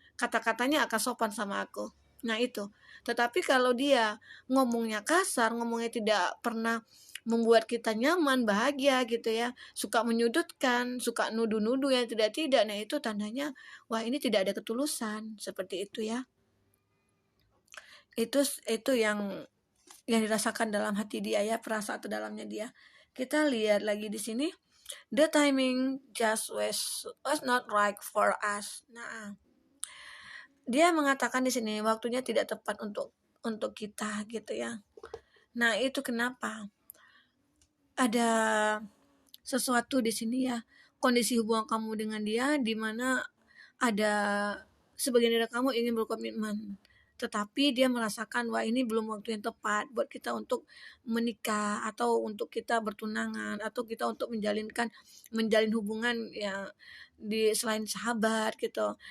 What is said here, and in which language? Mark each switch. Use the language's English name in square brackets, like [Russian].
[Indonesian] Kata-katanya akan sopan sama aku. Nah, itu. Tetapi kalau dia ngomongnya kasar, ngomongnya tidak pernah membuat kita nyaman, bahagia gitu ya, suka menyudutkan, suka nuduh-nuduh yang tidak-tidak, nah itu tandanya wah ini tidak ada ketulusan, seperti itu ya. Itu yang dirasakan dalam hati dia ya, perasaan atau dalamnya dia. Kita lihat lagi di sini, [English] the timing just was not right for us. [Indonesian] Nah, dia mengatakan di sini waktunya tidak tepat untuk kita gitu ya. Nah, itu kenapa? Ada sesuatu di sini ya, kondisi hubungan kamu dengan dia di mana ada sebagian dari kamu ingin berkomitmen, tetapi dia merasakan wah ini belum waktu yang tepat buat kita untuk menikah atau untuk kita bertunangan atau kita untuk menjalin hubungan yang di selain sahabat gitu.